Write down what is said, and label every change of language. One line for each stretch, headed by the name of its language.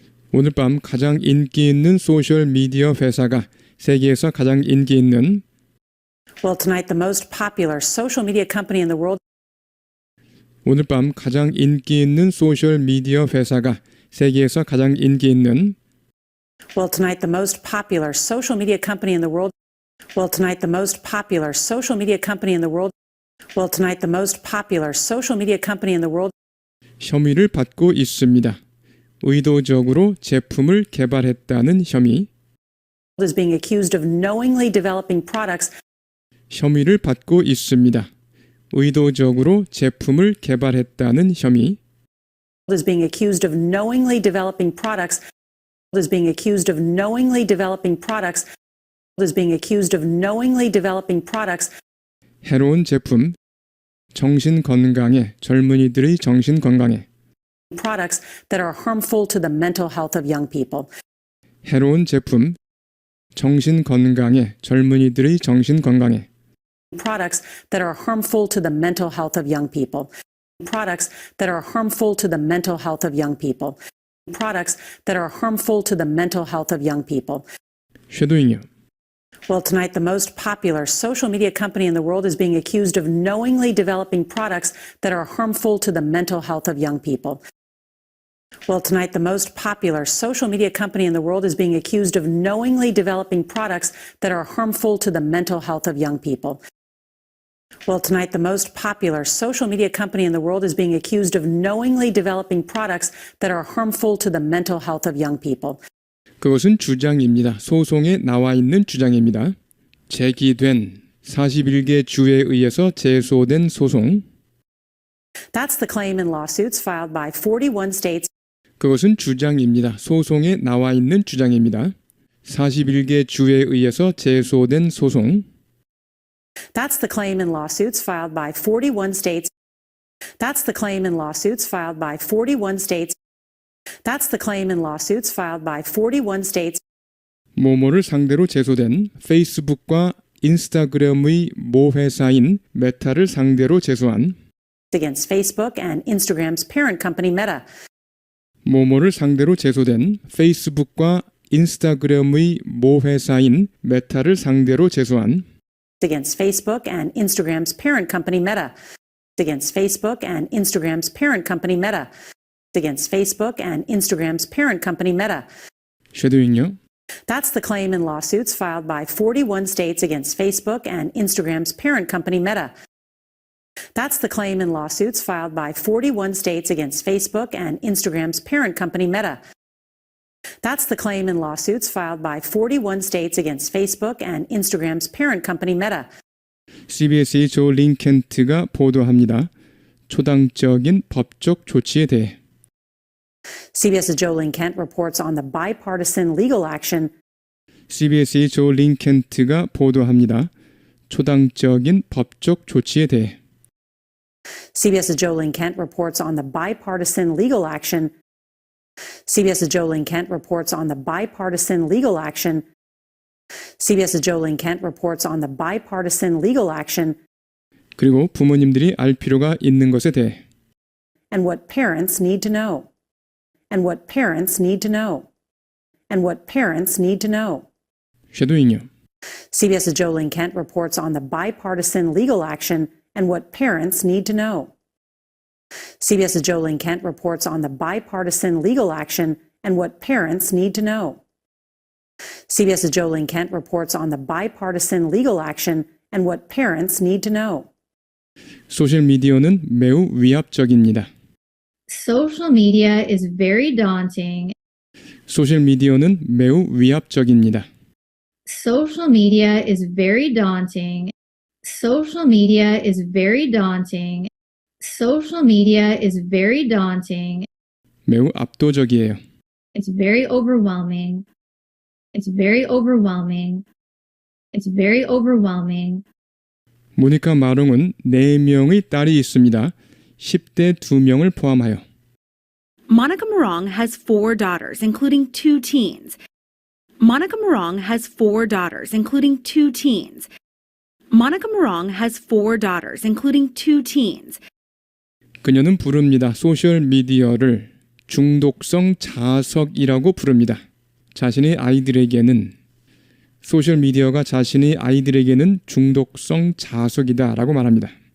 Korean: 오늘 밤 가장 인기 있는 소셜 미디어 회사가 세계에서 가장 인기 있는
English: Well, tonight the most popular social media company in the world
Korean: 오늘 밤 가장 인기 있는 소셜 미디어 회사가 세계에서 가장 인기 있는
English: Well, tonight the most popular social media company in the world Well, tonight the most popular social media company in the world Well, tonight the most popular social media company in the world
Korean: 혐의를 받고 있습니다. 의도적으로 제품을 개발했다는 혐의
English: is being accused of knowingly developing products
Korean: 혐의를 받고 있습니다. 의도적으로 제품을 개발했다는 혐의
English: is being accused of knowingly developing products is being accused of knowingly developing products is being accused of knowingly developing products
Korean: 해로운 제품 정신 건강에 젊은이들의 정신 건강에
English: products that are harmful to the mental health of young people.
Korean: 해로운 제품 정신 건강에 젊은이들의 정신 건강에
English: Products that are harmful to the mental health of young people. Products that are harmful to the mental health of young people. Products that are harmful to the mental health of young people.
Korean: 쉐도잉이요.
English: Well, tonight the most popular social media company in the world is being accused of knowingly developing products that are harmful to the mental health of young people. Well, tonight the most popular social media company in the world is being accused of knowingly developing products that are harmful to the mental health of young people. Well, tonight the most popular social media company in the world is being accused of knowingly developing products that are harmful to the mental health of young people.
Korean: 그것은 주장입니다. 소송에 나와 있는 주장입니다. 제기된 41개 주에 의해서 제소된 소송
English: That's the claim in lawsuits filed by 41 states.
Korean: 그것은 주장입니다. 소송에 나와 있는 주장입니다. 41개 주에 의해서 제소된 소송
English: That's the claim in lawsuits filed by 41 states. That's the claim in lawsuits filed by 41 states. That's the claim in lawsuits filed by 41 states.
Korean: 모모를 상대로 제소된 페이스북과 인스타그램의 모 회사인 메타를 상대로 제소한
English: Against Facebook and Instagram's parent company Meta.
Korean: 모모를 상대로 제소된 페이스북과 인스타그램의 모 회사인 메타를 상대로 제소한
English: Against Facebook and Instagram's parent company Meta. Against Facebook and Instagram's parent company Meta. Against Facebook and Instagram's parent company Meta.
Korean: 쉐도잉요.
English: That's the claim in lawsuits filed by 41 states against Facebook and Instagram's parent company Meta. That's the claim in lawsuits filed by 41 states against Facebook and Instagram's parent company Meta. That's the claim in lawsuits filed by 41 states against Facebook and Instagram's parent company Meta.
Korean: CBS의 조 링켄트가 보도합니다. 초당적인 법적 조치에 대해
English: CBS's Jolene Kent reports on the bipartisan legal action. CBS의 조 링켄트가 보도합니다. 초당적인 법적 조치에 대해 CBS's Jolene Kent reports on the bipartisan legal action. CBS's Jolene Kent reports on the bipartisan legal action. CBS's Jolene Kent reports on the bipartisan legal action.
Korean: 그리고 부모님들이 알 필요가 있는 것에 대해
English: And what parents need to know. And what parents need to know. And what parents need to know.
Korean: 쉐도잉요.
English: CBS's Jolene Kent reports on the bipartisan legal action and what parents need to know. CBS's Jolene Kent reports on the bipartisan legal action and what parents need to know. CBS's Jolene Kent reports on the bipartisan legal action and what parents need to know.
Korean: 소셜미디어는 매우 위압적입니다.
English: Social media is very daunting.
Korean: 소셜미디어는 매우 위압적입니다.
English: Social media is very daunting. Social media is very daunting. Social media is very daunting.
Korean: 매우 압도적이에요.
English: It's very overwhelming. It's very overwhelming. It's very overwhelming.
Korean: 모니카 마롱은 4명의 딸이 있습니다. 10대 2명을 포함하여.
English: Monica Morong has 4 daughters, including 2 teens. Monica Morong has 4 daughters, including 2 teens. Monica Morong has 4 daughters, including 2 teens.
Korean: 그녀는 부릅니다. 소셜미디어를 중독성 자석이라고 부릅니다. 자신의 아이들에게는 소셜미디어가 자신의 아이들에게는 중독성 자석이다라고 말합니다.